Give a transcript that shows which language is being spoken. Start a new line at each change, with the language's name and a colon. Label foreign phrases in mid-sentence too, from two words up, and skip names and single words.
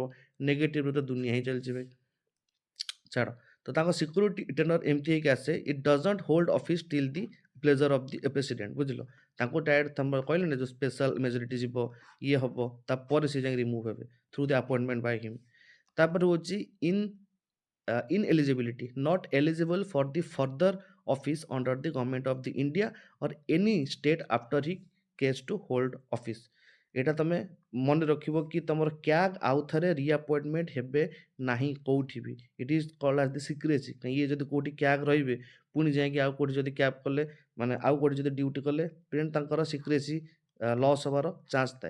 Odia: ନେଗେଟିଭ୍‌ରେ ତ ଦୁନିଆ ହିଁ ଚାଲିଛି ଭାଇ। ଛାଡ଼। ତ ତାଙ୍କ
English: security tenure
Odia: ଏମିତି ହେଇକି ଆସେ,
English: it doesn't hold office till the pleasure of the president.
Odia: ବୁଝିଲ? ତାଙ୍କୁ ଡାଇରେକ୍ଟ ତମର କହିଲେନି ଯୋଉ
English: special majority
Odia: ଯିବ, ଇଏ ହବ, ତାପରେ ସେ ଯାଇକି ରିମୁଭ୍ ହେବେ
English: through the appointment by him.
Odia: ତାପରେ ହେଉଛି
English: ineligibility, not eligible for the further office under the government of the India or any state after he case to hold office।
Odia: ଏଇଟା ତମେ ମନେ ରଖିବ କି ତମର କ୍ୟାଗ୍ ଆଉ ଥରେ ରିଆପଏଣ୍ଟମେଣ୍ଟ ହେବେ ନାହିଁ କୋଉଠି ବି।
English: it is called as the secrecy.
Odia: ଇଏ ଯଦି କୋଉଠି କ୍ୟାଗ୍ ରହିବେ, ପୁଣି ଯାଇକି ଆଉ କୋଉଠି ଯଦି କ୍ୟାବ୍ କଲେ, ମାନେ ଆଉ କୋଉଠି ଯଦି ଡ୍ୟୁଟି କଲେ, ଦେନ୍ ତାଙ୍କର ସିକ୍ରେସି ଲସ୍ ହେବାର ଚାନ୍ସ ଥାଏ।